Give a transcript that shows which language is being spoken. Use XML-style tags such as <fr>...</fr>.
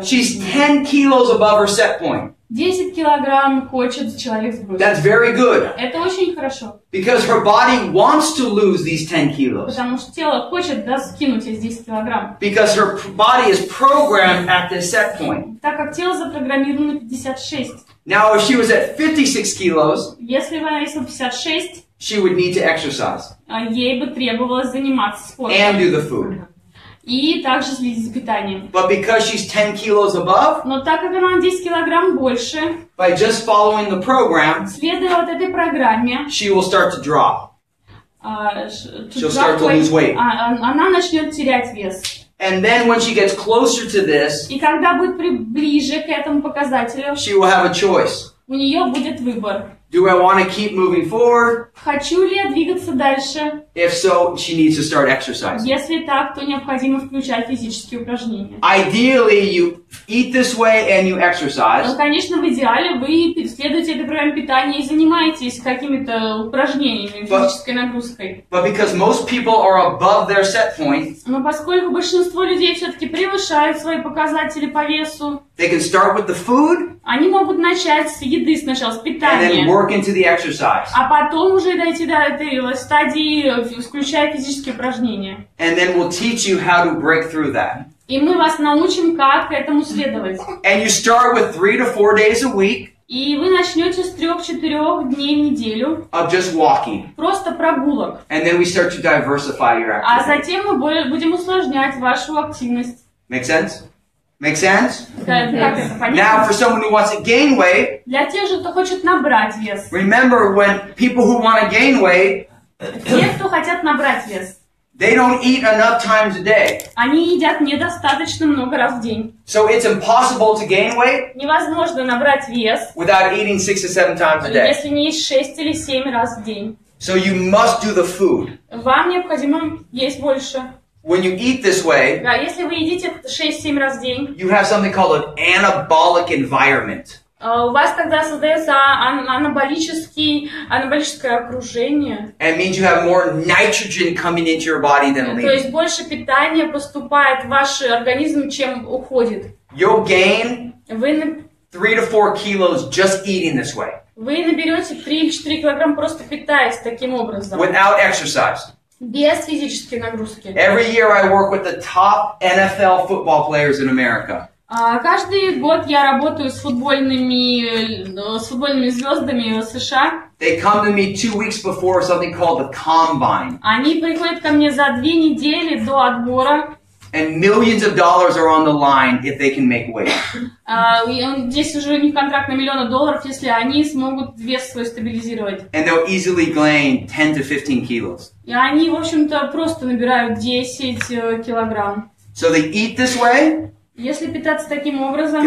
<en>She's 10 kilos above her set point.</en> <ru>10 килограмм хочет человек сбросить.</ru> <en>That's very good.</en> <ru>Это очень хорошо.</ru> <en>Because her body wants to lose these 10 kilos.</en> <ru>Потому что тело хочет, да, скинуть эти 10 килограмм.</ru> <en>Because her body is programmed at this set point.</en> <ru>Так как тело запрограммировано на 56.</ru> <en>Now, if she was at 56 kilos,</en> <ru>если бы она весила 56,</ru> <en>she would need to exercise.</en> <ru>Ей бы требовалось заниматься спортом.</ru> <en>And do the food.</en> <ru>И также следить за питанием.</ru> <en>But because she's 10 kilos above,</en> <ru>Но так как она на 10 килограмм больше,</ru> <en>by just following the program,</en> <ru>следуя вот этой программе,</ru> <en>she will start to drop. She'll start to lose weight.</en> <ru>Она начнет терять вес.</ru> <en>And then when she gets closer to this,</en> <ru>И когда будет ближе к этому показателю,</ru> <en>she will have a choice.</en> <ru>у нее будет выбор.</ru> <en>Do I want to keep moving forward?</en> <ru>Хочу ли я двигаться дальше?</ru> <en>If so, she needs to start exercising.</en> <ru>Если так, то необходимо включать физические упражнения.</ru> <en>Ideally, you eat this way and you exercise.</en> <ru>Но, конечно, в идеале вы следуете этой программе питания и занимаетесь какими-то упражнениями, физической нагрузкой.</ru> <en>But because most people are above their set point,</en> <ru>Но поскольку большинство людей все-таки превышают свои показатели по весу,</ru> <en>they can start with the food</en> <ru>они могут начать с еды сначала, с</ru> <en>and then</en> <ru>питания,</ru> <en>work into the exercise.</en> <ru>а потом уже дойти до этой стадии, включая физические упражнения.</ru> <en>And then we'll teach you how to break through that.</en> <ru>И мы вас научим, как этому следовать.</ru> <en>And you start with 3 to 4 days a week</en> <ru>И вы начнете с 3-4 дней в неделю</ru> <en>of just walking.</en> <ru>просто прогулок.</ru> <en>And then we start to diversify your</en> <ru>А</ru> <en>activity.</en> <ru>затем мы будем усложнять вашу активность.</ru> <en>Make sense? Make sense?</en> <ru>Как это</ru> <en>Now,</en> <ru>понятно?</ru> <en>for someone who wants to gain weight,</en> <ru>Для тех же, кто хочет набрать вес.</ru> <en>remember when people who want to gain weight,</en> <ru>Те, кто хотят набрать вес,</ru> <en>they don't eat enough times a day.</en> <ru>они едят недостаточно много раз в день.</ru> <en>So it's impossible to gain weight</en> <ru>Невозможно набрать вес,</ru> <en>without eating 6 to 7 times a day.</en> <ru>если не есть 6 или 7 раз в день.</ru> <en>So you must do the food.</en> <ru>Вам необходимо есть больше.</ru> <en>When you eat this way,</en> <ru>Да, если вы едите 6-7 раз в день,</ru> <en>you have something called an anabolic environment.</en> <ru>у вас тогда создается анаболическое окружение.</ru> <en>And it means you have more nitrogen coming into your body than</en> <ru>То есть</ru> <en>leaving.</en> <ru>больше питания поступает в ваш организм, чем уходит.</ru> <en>You'll gain</en> <ru>Вы</ru> <en>3 to 4 kilos just eating this way,</en> <ru>наберете 3 или 4 килограмм, просто питаясь таким образом.</ru> <en>without exercise.</en> <ru>Без физической нагрузки.</ru> <en>Every year I work with the top NFL football players in America.</en> <ru>Каждый год я работаю с футбольными звездами США.</ru> <en>They come to me 2 weeks before something called the combine.</en> <ru>Они приходят ко мне за 2 недели до отбора.</ru> <en>And millions of dollars are on the line if they can make weight.</en> <ru>Здесь уже у них контракт на $1 000 000, если они смогут вес свой стабилизировать.</ru> <en>And they'll easily gain 10 to 15 kilos.</en> <ru>И они, в общем-то, просто набирают 10 килограмм.</ru> <en>So they eat this way,</en> <ru>Если питаться таким образом,</ru>